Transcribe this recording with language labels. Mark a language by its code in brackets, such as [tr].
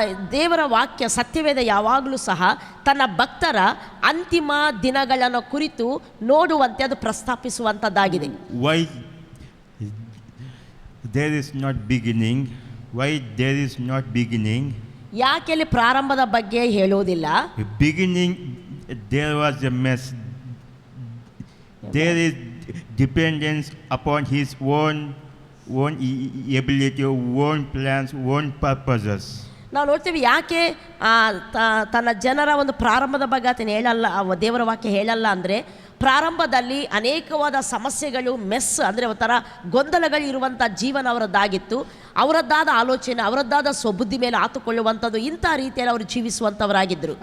[kn] ದೇವರ ವಾಕ್ಯ ಸತ್ಯವೇದ ಯಾವಾಗಲೂ ಸಹ ತನ್ನ ಭಕ್ತರ ಅಂತಿಮ ದಿನಗಳನ್ನು ಕುರಿತು ನೋಡುವಂತೆ ಅದು ಪ್ರಸ್ತಾಪಿಸುವಂಥದ್ದಾಗಿದೆ. [en] Why there is not beginning? Why there is not beginning? [kn] ಯಾಕೆಲ್ಲಿ ಪ್ರಾರಂಭದ ಬಗ್ಗೆ ಹೇಳುವುದಿಲ್ಲ? [en] Beginning, there was a mess. There is dependence upon his own ability, own plans, own purposes. [kn] ನಾವು ನೋಡ್ತೀವಿ ಯಾಕೆ ತನ್ನ ಜನರ ಒಂದು ಪ್ರಾರಂಭದ ಬಗ್ಗೆ ಆತನು ಹೇಳಲ್ಲ, ದೇವರ ವಾಕ್ಯ ಹೇಳಲ್ಲ ಅಂದರೆ, ಪ್ರಾರಂಭದಲ್ಲಿ ಅನೇಕವಾದ ಸಮಸ್ಯೆಗಳು, ಮೆಸ್ ಅಂದರೆ ಒಂಥರ ಗೊಂದಲಗಳು ಇರುವಂಥ ಜೀವನ ಅವರದ್ದಾಗಿತ್ತು. ಅವರದ್ದಾದ ಆಲೋಚನೆ, ಅವರದ್ದಾದ ಸ್ವಬುದ್ಧಿ ಮೇಲೆ ಆತುಕೊಳ್ಳುವಂಥದ್ದು, ಇಂಥ ರೀತಿಯಲ್ಲಿ ಅವರು ಜೀವಿಸುವಂಥವರಾಗಿದ್ದರು.